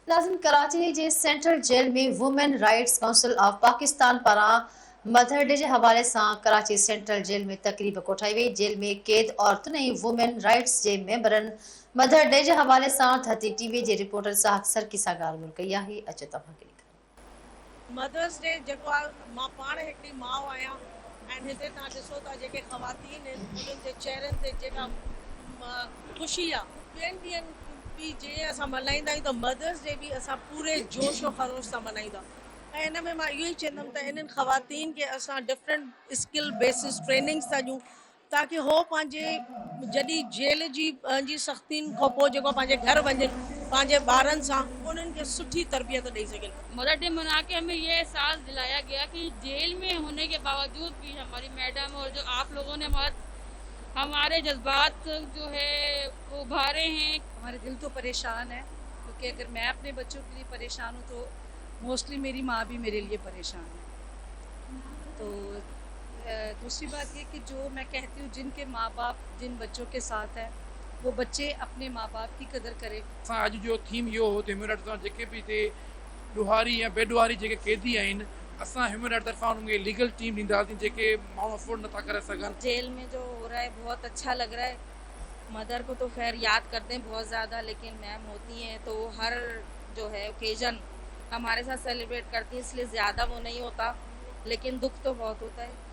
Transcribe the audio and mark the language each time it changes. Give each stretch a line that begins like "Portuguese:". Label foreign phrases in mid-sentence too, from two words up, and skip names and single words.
Sindhi: नाज़रीन, कराची जे सेंट्रल जेल में वुमेन राइट्स काउंसिल ऑफ पाकिस्तान पारां मदर डे
Urdu: کے حوالے سے
Sindhi: कराची सेंट्रल जेल में तकरीब कोठाई वई। जेल में कैद औरतुन ऐं वुमेन राइट्स के मेंबरन मदर डे
Urdu: کے حوالے سے
Sindhi: धरती टीवी के रिपोर्टर साहब सरकी सां ॻाल्हि कई आहे। अचो तव्हां खे मदर्स डे जेको आहे, मां पाण हिकिड़ी माउ आहियां ऐं हिते तव्हां ॾिसो था जेके ख़वातीन आहिनि उन्हनि जे चहिरनि ते जेका ख़ुशी आहे। ॿियनि ॾींहंनि बि जीअं असां मल्हाईंदा आहियूं त मदर्स डे बि असां पूरे जोश व ख़रोश सां मल्हाईंदा। ऐं हिन में मां इहो ई चवंदमि त इन्हनि ख़वातीन खे असां
English: different skill basis trainings
Sindhi: था ॾियूं ताकी हो पंहिंजे जॾहिं जेल जी सख़्तियुनि खां पोइ जेको पंहिंजे घर वञनि पंहिंजे ॿारनि सां उन्हनि खे सुठी तरबियत ॾेई सघनि।
Urdu: مدر ڈے منا کے ہمیں یہ احساس دلایا گیا کہ جیل میں ہونے کے باوجود بھی ہماری میڈم اور جو آپ لوگوں نے ہمارے جذبات جو ہے وہ ابھارے ہیں. ہمارے دل تو پریشان ہے کیونکہ اگر میں اپنے بچوں کے لیے پریشان ہوں تو موسٹلی میری ماں بھی میرے لیے پریشان ہے. تو دوسری بات یہ کہ جو میں کہتی ہوں جن کے ماں باپ جن بچوں کے ساتھ ہے وہ بچے اپنے ماں باپ کی قدر کریں.
Sindhi: आज जो थीम इहो हो त
English: human rights
Sindhi: सां जेके बि हिते ॾुहारी या बेॾुहारी जेके कैदी आहिनि असां
English: human rights
Sindhi: तरफ़ां उन्हनि खे
English: legal team
Sindhi: ॾींदासीं जेके माण्हू अफोर्ड नथा करे सघनि।
Urdu: جیل میں جو ہو رہا ہے بہت اچھا لگ رہا ہے۔ مدر کو تو خیر یاد کرتے ہیں بہت زیادہ، لیکن میم ہوتی ہیں تو ہر جو ہے اوکیژن ہمارے ساتھ سیلیبریٹ کرتی ہیں، اس لیے زیادہ وہ نہیں ہوتا، لیکن دکھ تو بہت ہوتا ہے.